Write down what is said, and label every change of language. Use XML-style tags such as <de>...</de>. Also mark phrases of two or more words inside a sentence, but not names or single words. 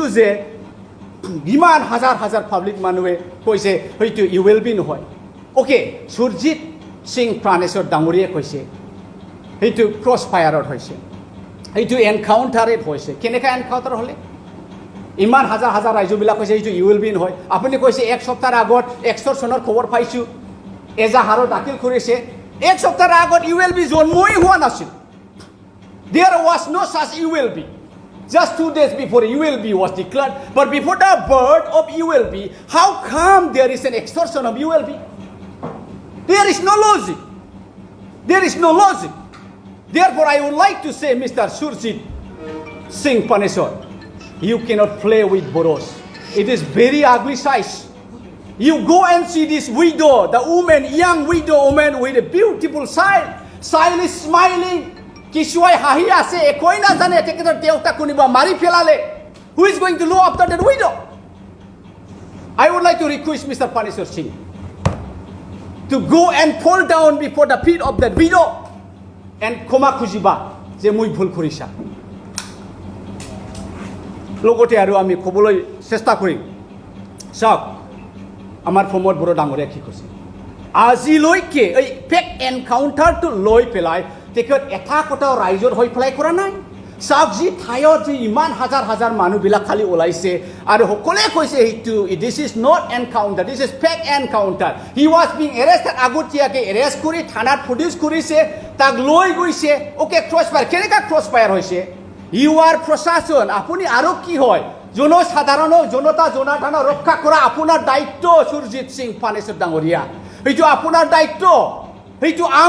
<as>যে ইমান হাজাৰ হাজাৰ পাব্লিক মানুহে কৈছে হয়তো ইউ উইল বি নহয় অ'কে সুৰজিত সিং প্ৰাণেশ্বৰ ডাঙৰীয়াই কৈছে সেইটো</as> <en>cross fire</en> <as>হৈছে সেইটো এনকাউণ্টাৰত হৈছে কেনেকৈ এনকাউণ্টাৰ হ'লে ইমান হাজাৰ হাজাৰ ৰাইজবিলাক কৈছে এইটো ইউ উইল বি নহয় আপুনি কৈছে এক সপ্তাহৰ আগত এক্সটৰ্চনৰ খবৰ পাইছোঁ এজাহাৰো দাখিল কৰিছে এক সপ্তাহৰ আগত ইউ উইল বি জন্মই হোৱা নাছিল</as> <en>There was no such ULB. Just 2 days before ULB was declared. But before the birth of ULB, how come there is an extortion of ULB? There is no logic. There is no logic. Therefore, I would like to say, Mr. Surjit Singh Praneswar, you cannot play with Boros. It is very ugly size. You go and see this widow, the woman, young widow woman with a beautiful child is smiling.</en> <as>কিহুৱাই হাঁহি আছে একো নাজানে তেখেতৰ দেউতাক কোনোবাই মাৰি পেলালে</as> <en>who is going to look after that widow I would like to request Mr. Praneswar Singh to go and fall down before the feet of that widow and</en> <as>ক্ষমা খুজিব যে মই ভুল কৰিছা লগতে আৰু আমি কবলৈ চেষ্টা কৰিম চাক আমাৰ প্ৰমোদ বৰা ডাঙৰীয়াই কি কৈছে আজি লৈকে এই</as> <en>fake encounter</en> <as>টো লৈ পেলাই তেখেত এটা কথাও ৰাইজৰ হৈ পেলাই কৰা নাই চাওক যি ঠাইত যে ইমান হাজাৰ হাজাৰ মানুহবিলাক খালি ওলাইছে আৰু সকলোৱে কৈছে এইটো</as> <en>this is not encounter this is fake encounter he was being arrested</en> <as>আগতীয়াকৈ এৰেষ্ট কৰি থানাত প্ৰডিউচ কৰিছে তাক লৈ গৈছে অ'কে</as> <en>cross fire</en> <as>কেনেকুৱা</as> <en>cross fire</en> <as>হৈছে</as> <en>you are</en> <as>প্ৰশাসন আপুনি আৰু কি হয় জনসাধাৰণক জনতা জনাৰ্দনক ৰক্ষা কৰা আপোনাৰ দায়িত্ব সুৰজিত সিং প্ৰাণেশ্বৰ ডাঙৰীয়া এইটো আপোনাৰ দায়িত্ব এইটো</as>